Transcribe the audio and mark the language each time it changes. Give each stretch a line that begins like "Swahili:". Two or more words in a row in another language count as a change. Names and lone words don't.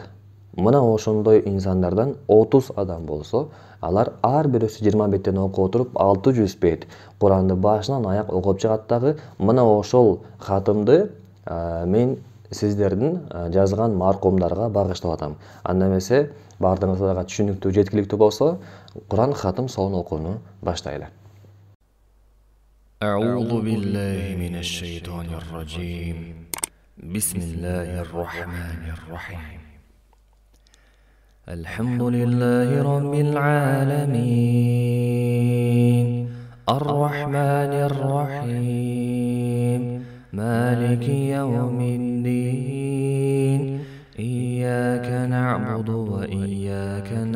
Kyrgyz: Мына ошондой инсандардан 30 адам болсо, алар ар бирөөсү 20 беттен окуп отуруп 600 бет Куранды башынан аяк окуп чыгат дагы. Мына ошол хатымды мен сиздердин жазган маркумдарга багыштап атам. Анда эмесе баардыгыңызга түшүнүктүү, жеткиликтүү болсо, Куран хатым соон окууну баштайлы.
Arabic: أعوذ بالله من الشيطان الرجيم بسم الله الرحمن الرحيم الحمد لله رب العالمين الرحمن الرحيم مالك يوم الدين إياك نعبد وإياك